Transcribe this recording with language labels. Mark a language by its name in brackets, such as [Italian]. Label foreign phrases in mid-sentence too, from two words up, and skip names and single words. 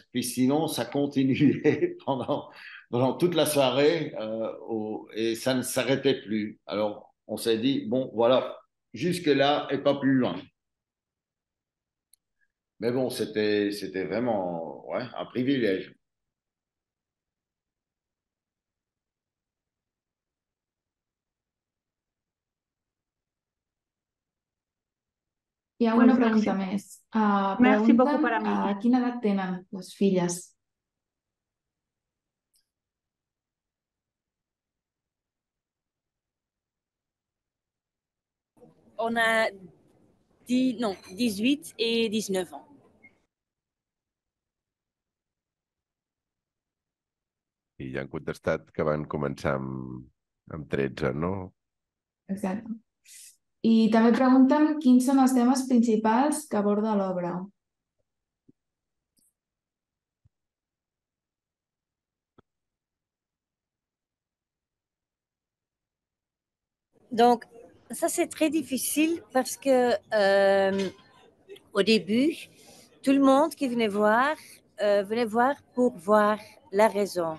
[French] Puis sinon, ça continuait pendant toute la soirée et ça ne s'arrêtait plus. Alors, on s'est dit, bon, voilà, jusque-là et pas plus loin. Mais bon, c'était vraiment ouais, un privilège. [Catalan] Hi ha una Doncs pregunta més. [French] merci beaucoup [Catalan] Pregunten per a mi. quina edat tenen les filles. [French] On a 18 et 19 ans. [Catalan] I ja han contestat que van començar amb 13, no? Exacte. I també pregunten quins són els temes principals que aborda l'obra. [French] Donc, ça, c'est très difficile parce que au début, tout le monde qui venait voir pour voir la raison.